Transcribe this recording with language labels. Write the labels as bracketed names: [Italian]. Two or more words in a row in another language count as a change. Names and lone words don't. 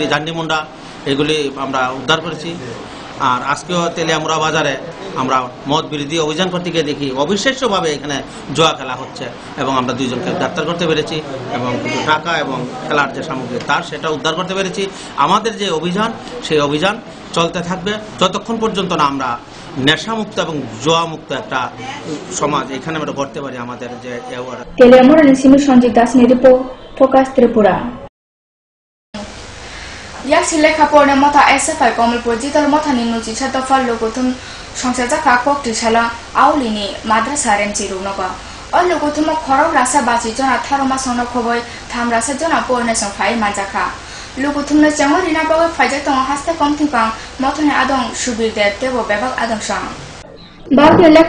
[Bangla] জান্ডিমুন্ডা এগুলি আমরা উদ্ধার করেছি আর আজকেও তেলিয়ামুড়া বাজারে আমরা মদ বিরোধী অভিযান করতে গিয়ে দেখি অবিশ্বাস্যভাবে এখানে জুয়া খেলা হচ্ছে এবং আমরা 2 জনকে গ্রেফতার করতে পেরেছি এবং কিছু টাকা এবং খেলার যে সামগ্রী তার সেটা উদ্ধার করতে পেরেছি আমাদের যে অভিযান সেই অভিযান চলতে থাকবে যতক্ষণ পর্যন্ত না আমরা নেশামুক্ত এবং জুয়া মুক্ত একটা সমাজ এখানে আমরা করতে পারি আমাদের যে [Kok Borok] তেলিয়ামুড়া নিসিমি সঞ্জিত দাস নিরিপো ফোকাস ত্রিপুরা yak sile khapone motha SFI Komilpur jital motha ni nuchi chata fal logotum songsaja ka kok tisala aulini madrasa remchi runoga o logotum khorok rasa bachi jona tharoma sono khoboi tham rasa jona porne song phai majaka logotum na jamori na bawa phaja tong haste komthipang mothane adong subir de tebo bebak adong sang Bagde lekha